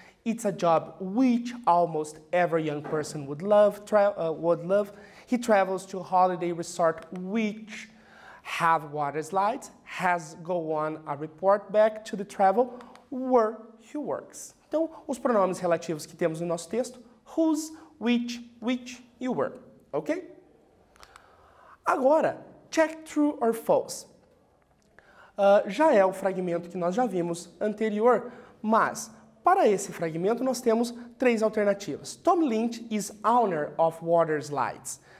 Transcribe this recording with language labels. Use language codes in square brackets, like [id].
[en] It's a job which almost every young person would love. He travels to a holiday resort which have water slides, has go on a report back to the travel where he works. [pt] Então, os pronomes relativos que temos no nosso texto, whose, which e where, ok? Agora, [en] check true or false. [pt] Já é o fragmento que nós já vimos anterior, mas para esse fragmento nós temos três alternativas. [en] Tom Lynch is owner of water slides.